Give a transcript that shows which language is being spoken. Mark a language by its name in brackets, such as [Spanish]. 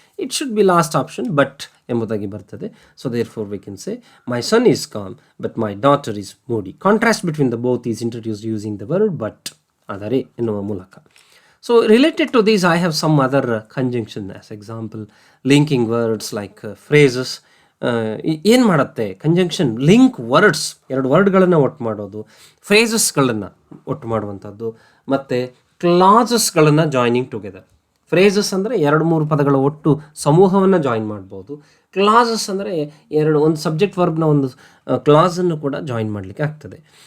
[English] it should be last option, but [Kannada] ಎಂಬುದಾಗಿ ಬರ್ತದೆ. [English] So therefore we can say my son is calm but my daughter is moody. Contrast between the both is introduced using the word but, [Kannada] ಆದರೆ ಎನ್ನುವ ಮೂಲಕ. [English] So related to these, I have some other conjunction as example, linking words like phrases. [Kannada] ಏನು ಮಾಡುತ್ತೆ conjunction? Link words, 2 ವರ್ಡ್ಗಳನ್ನು ಒಟ್ಟು ಮಾಡೋದು, ಫ್ರೇಸಸ್ಗಳನ್ನು ಒಟ್ಟು ಮಾಡುವಂಥದ್ದು, ಮತ್ತು ಕ್ಲಾಸಸ್ಗಳನ್ನು [English] Joining together. [Kannada] ಫ್ರೇಸಸ್ ಅಂದರೆ 2-3 ಪದಗಳ ಒಟ್ಟು ಸಮೂಹವನ್ನು ಜಾಯಿನ್ ಮಾಡ್ಬೋದು. ಕ್ಲಾಸಸ್ ಅಂದರೆ ಒಂದು ಸಬ್ಜೆಕ್ಟ್ ವರ್ಬ್ನ ಒಂದು ಕ್ಲಾಸನ್ನು ಕೂಡ ಜಾಯಿನ್ ಮಾಡಲಿಕ್ಕೆ ಆಗ್ತದೆ.